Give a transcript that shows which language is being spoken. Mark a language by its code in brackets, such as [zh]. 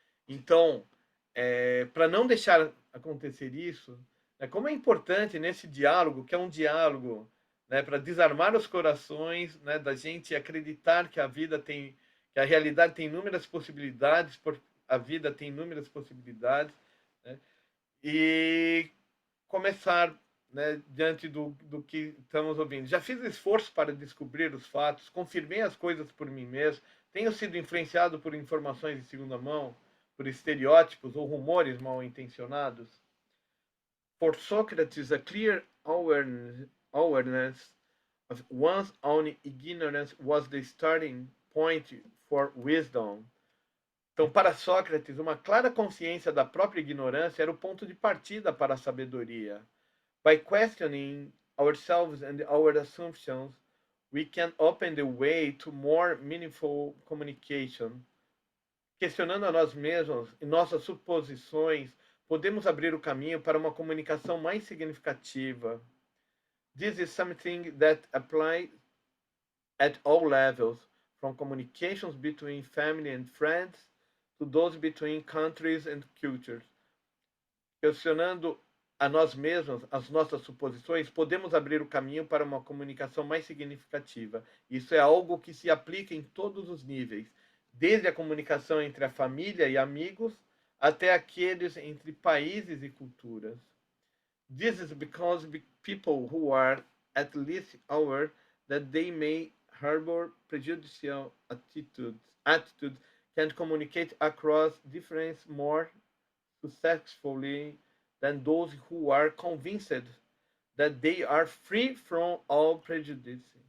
[pt] Então, para não deixar acontecer isso, né, como é importante nesse diálogo, que é um diálogo, né, para desarmar os corações, né, da gente acreditar que a vida tem, que a realidade tem inúmeras possibilidades, porque a vida tem inúmeras possibilidades, né, e começar, né, diante do que estamos ouvindo. Já fiz esforço para descobrir os fatos, confirmei as coisas por mim mesmo, tenho sido influenciado por informações de segunda mão, por estereótipos ou rumores mal intencionados. [en] For Socrates, a clear awareness of one's own ignorance was the starting point for wisdom. [pt] Então, para Sócrates, uma clara consciência da própria ignorância era o ponto de partida para a sabedoria. [en] By questioning ourselves and our assumptions, we can open the way to more meaningful communication. [pt] Questionando a nós mesmos e nossas suposições, podemos abrir o caminho para uma comunicação mais significativa. [en] This is something that applies at all levels, from communications between family and friends to those between countries and cultures. [pt] Questionando a nós mesmos, as nossas suposições, podemos abrir o caminho para uma comunicação mais significativa. Isso é algo que se aplica em todos os níveis, desde a comunicação entre a família e amigos, até aqueles entre países e culturas. [en] This is because people who are at least aware that they may harbor prejudicial attitudes can communicate across difference more successfully than those who are convinced that they are free from all prejudice.